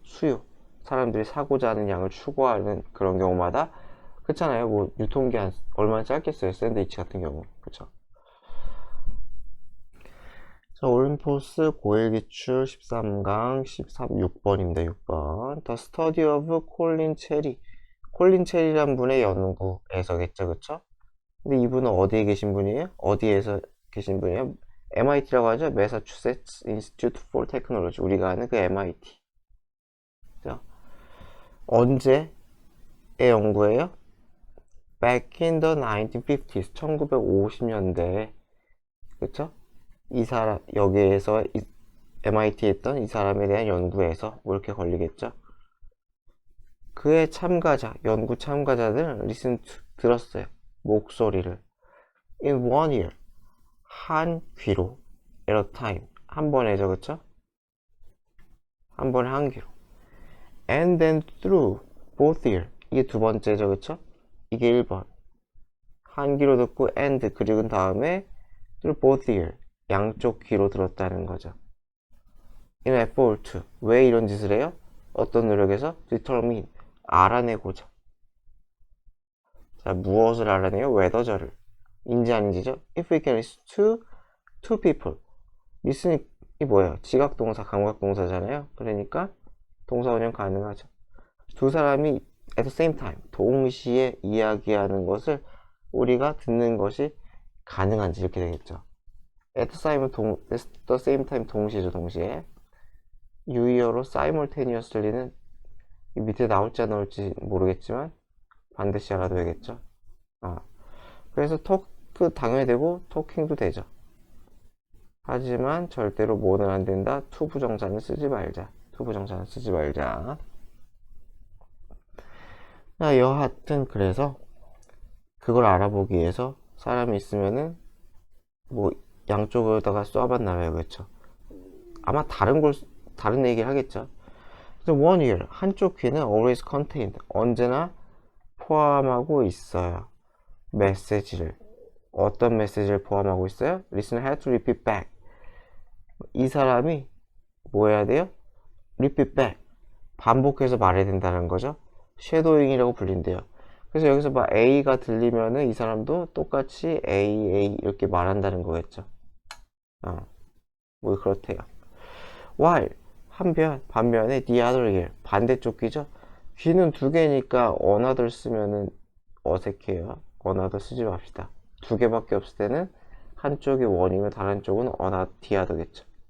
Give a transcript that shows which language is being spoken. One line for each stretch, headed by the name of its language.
Korean: 수요, 사람들이 사고자 하는 양을 추구하는 그런 경우마다 그렇잖아요. 유통기한 얼마나 짧겠어요. 샌드위치 같은 경우. 그쵸. 자, 올림포스 고일기출 13강 6번입니다. 6번.
English: The Study of 콜린 체리.
Korean: 콜린 체리란 분의 연구에서겠죠. 그쵸? 근데 이분은 어디에 계신 분이에요? 어디에서 계신 분이에요? MIT라고 하죠. Massachusetts Institute for Technology. 우리가 아는 그 MIT. 그죠? 언제의 연구예요?
English: Back in the 1950s.
Korean: 1950년대에. 그쵸? 이 사람, 여기에서 MIT에 있던 이 사람에 대한 연구에서 이렇게 걸리겠죠? 그의 참가자, 연구 참가자들은
English: listen to,
Korean: 들었어요. 목소리를.
English: In one ear.
Korean: 한 귀로.
English: at a time.
Korean: 한 번에죠, 그쵸? 한 번에 한 귀로.
English: And then through both ear.
Korean: 이게 두 번째죠, 그쵸? 이게 1번. 한 귀로 듣고 and 그리고 다음에
English: through both ear.
Korean: 양쪽 귀로 들었다는 거죠.
English: In effort to.
Korean: 왜 이런 짓을 해요? 어떤 노력에서? determine. 알아내고자. 자, 무엇을 알아내요? whether를. 인지 아닌지죠?
English: If we can listen to two people.
Korean: listen이 뭐예요? 지각동사, 감각동사잖아요. 그러니까 동사 원형 가능하죠. 두 사람이
English: at the same time,
Korean: 동시에 이야기하는 것을 우리가 듣는 것이 가능한지 이렇게 되겠죠.
English: at the same time
Korean: 동시에죠. 동시에. 유의어로 simultaneously는 이 밑에 나올지 안 나올지 모르겠지만 반드시 알아둬야겠죠. 그래서 토크 당연히 되고 토킹도 되죠. 하지만 절대로 뭐는 안 된다. 투부정사는 쓰지 말자. 투부정사는 쓰지 말자. 여하튼 그래서 그걸 알아보기 위해서 사람이 있으면은 뭐 양쪽에다가 쏴봤나봐요. 그렇죠? 아마 다른 얘기를 하겠죠. 그래서
English: one ear,
Korean: 한쪽 귀는
English: always contained,
Korean: 언제나 포함하고 있어요. 메시지를. 어떤 메시지를 포함하고 있어요?
English: Listener had to repeat back.
Korean: 이 사람이 뭐 해야 돼요?
English: repeat back.
Korean: 반복해서 말해야 된다는 거죠. 쉐도잉이라고 불린대요. 그래서 여기서 막 A가 들리면은 이 사람도 똑같이 A 이렇게 말한다는 거겠죠. 뭐 그렇대요. While 반면에
English: the other ear,
Korean: 반대쪽 귀죠. 귀는 두 개니까 another 쓰면은 어색해요. another 쓰지 맙시다. 두 개밖에 없을 때는 한쪽이 one이면 다른 쪽은
English: the other
Korean: 겠죠.